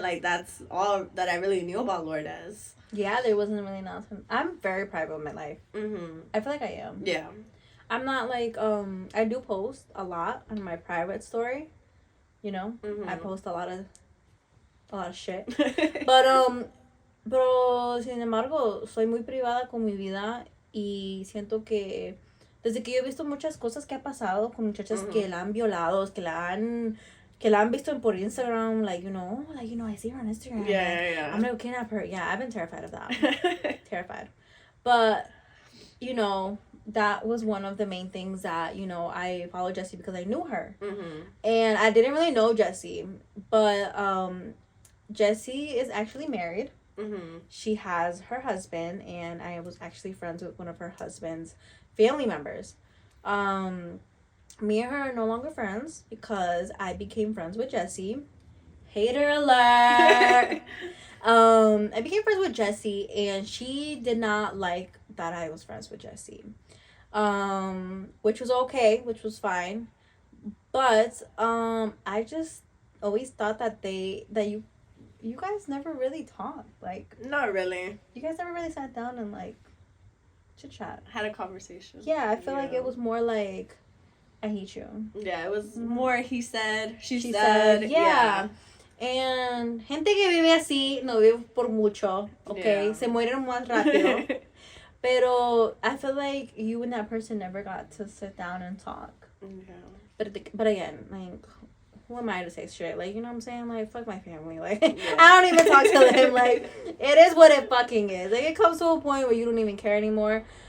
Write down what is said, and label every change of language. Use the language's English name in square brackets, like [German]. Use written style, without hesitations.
[English] Like, that's all that I really knew about Lourdes. Yeah, there wasn't really nothing. I'm very private in my life. Mm-hmm. I feel like I am. Yeah. I'm not, like, I do post a lot on my private story. You know, I post a lot of shit. But, [Spanish] pero, sin embargo, soy muy privada con mi vida y siento que desde que yo he visto muchas cosas que ha pasado con muchachas que la han violado, que la han visto por Instagram, [English] like, you know, I see her on Instagram. Yeah. I'm gonna kidnap her. Yeah, I've been terrified of that. Terrified. But, you know, that was one of the main things that, you know, I followed Jessie because I knew her. Mm-hmm. And I didn't really know Jessie. But Jessie is actually married. Mm-hmm. She has her husband, and I was actually friends with one of her husband's family members. Me and her are no longer friends because I became friends with Jessie. Hater alert! I became friends with Jessie, and she did not like that I was friends with Jessie. Which was okay, which was fine. But I just always thought that you guys never really talked. Like, not really. You guys never really sat down and like chit chat. Had a conversation. Yeah, I feel like it was more like I hate you. Yeah, it was more he said, she said. Yeah. [Spanish] And gente que vive así no vive por mucho, [English] okay? [Spanish] Se mueren más rápido. [English] Pero I feel like you and that person never got to sit down and talk. Yeah. But again, like, who am I to say shit? Like, you know what I'm saying? Like, fuck my family. Like, I don't even talk to them. Like, it is what it fucking is. Like, it comes to a point where you don't even care anymore.